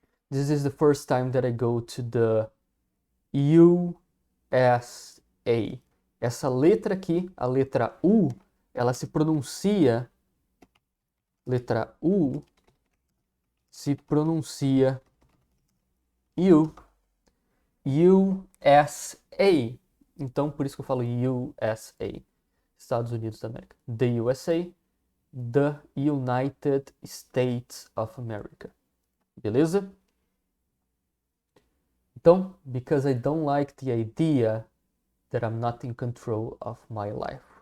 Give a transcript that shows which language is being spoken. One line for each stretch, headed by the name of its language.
English: This is the first time that I go to the USA.
Portuguese: Essa letra aqui, a letra U, ela se pronuncia... Letra U se pronuncia U. USA. Então, por isso que eu falo USA. Estados Unidos da América. The USA.
English: The United States of America. Beleza?
Portuguese: Então,
English: because I don't like the idea that I'm not in control of my life.